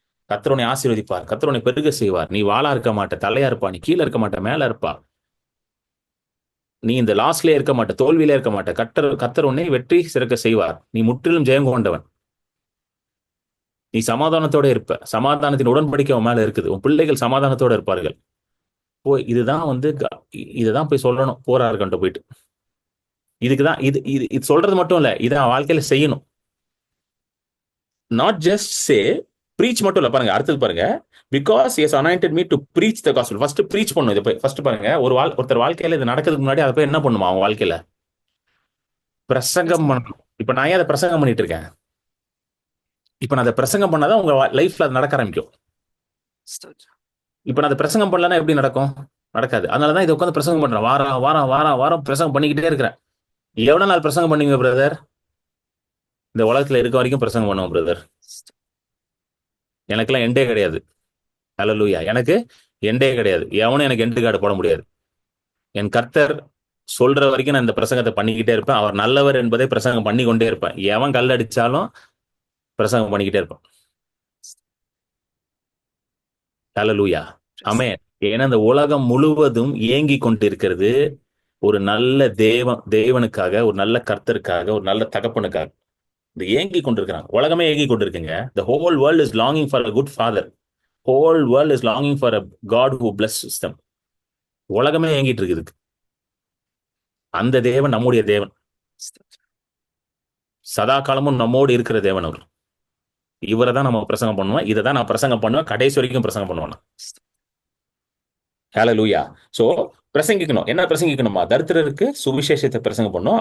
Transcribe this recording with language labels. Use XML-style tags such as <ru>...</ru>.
<ta>கர்த்தர் உன்னை ஆசீர்வதிப்பார், கர்த்தர் உன்னை பெருக செய்வார், நீ வாளா இருக்க மாட்ட, தலையா இருப்பா, நீ கீழே இருக்க மாட்ட, மேல இருப்பா, நீ இந்த லாஸ்ட்லயே இருக்க மாட்ட, தோல்வியிலே இருக்க மாட்ட, கர்த்தர் உன்னை வெற்றி சிறக்க செய்வார், நீ முற்றிலும் ஜெயம் கொண்டவன், நீ சமாதானத்தோட இருப்ப, சமாதானத்தின் உடன்படிக்கை உன் மேல இருக்குது, உன் பிள்ளைகள் சமாதானத்தோட இருப்பார்கள். இதுதான் இதுதான் போய் சொல்லணும் போரா இருக்கன்ட்டு போயிட்டு. இதுக்குதான் இது சொல்றது மட்டும் இல்ல, இதான் வாழ்க்கையில செய்யணும்.</ta> <en>not just say preach</en> <ta>மட்டும் இல்ல. பாருங்க அடுத்தது பாருங்க,</ta> <en>Because he has anointed me to preach the gospel.</en> <ta>First preach பண்ணும். இதை ஃபர்ஸ்ட் பாருங்க, ஒருத்தர் வாழ்க்கையில இது நடக்கிறதுக்கு முன்னாடி அதை போய் என்ன பண்ணுமா? அவன் வாழ்க்கையில பிரசங்கம் பண்ணணும். இப்ப நான் ஏன் அதை பிரசங்கம் பண்ணிட்டு இருக்கேன்? இப்ப நான் அதை பிரசங்கம் பண்ணாதான் உங்க லைஃப்ல அது நடக்க ஆரம்பிக்கும். இப்ப நான் அதை பிரசங்கம் பண்ணலன்னா எப்படி நடக்கும்? நடக்காது. அதனாலதான் இதை உட்காந்து பிரசங்கம் பண்றேன். வாரம் பிரசங்கம் பண்ணிக்கிட்டே இருக்கிறேன். எவ்வளவு நாள் பிரசங்கம் பண்ணீங்க பிரதர்? இந்த உலகத்துல இருக்க வரைக்கும் பிரசங்கம் பண்ணுவோம் பிரதர். எனக்கெல்லாம் எண்டே கிடையாது. ஹல்லேலூயா. எனக்கு எண்டே கிடையாது. எவனும் எனக்கு எண்டு கார்டு போட முடியாது. என் கர்த்தர் சொல்ற வரைக்கும் நான் இந்த பிரசங்கத்தை பண்ணிக்கிட்டே இருப்பேன். அவர் நல்லவர் என்பதை பிரசங்கம் பண்ணி கொண்டே இருப்பேன். எவன் கல் அடிச்சாலும் பிரசங்கம் பண்ணிக்கிட்டே இருப்பேன். ஹல்லேலூயா. ஆமென். ஏன்னா இந்த உலகம் முழுவதும் ஏங்கி கொண்டிருக்கிறது ஒரு நல்ல தேவனுக்காக, ஒரு நல்ல கர்த்தருக்காக, ஒரு நல்ல தகப்பனுக்காக. இந்த ஏங்கி கொண்டிருக்கிறாங்க. உலகமே ஏங்கி கொண்டிருக்குங்க.</ta> <en>The whole world is longing for a good father. Whole world is longing for a God who blesses them.</en> <ta>உலகமே ஏங்கிட்டு இருக்குது. அந்த தேவன் நம்முடைய தேவன், சதா காலமும் நம்மோடு இருக்கிற தேவன் அவர். இவரை தான் நம்ம பிரசங்கம் பண்ணுவோம். இதை தான் நான் பிரசங்கம் பண்ணுவேன், கடைசி வரைக்கும் பிரசங்கம் பண்ணுவேன். ஹல்லேலூயா. சோ பிரசங்கிக்கணும். என்ன பிரசங்கிக்கணுமா? தரித்திரருக்கு சுவிசேஷத்தை பிரசங்கம் பண்ணணும்.</ta>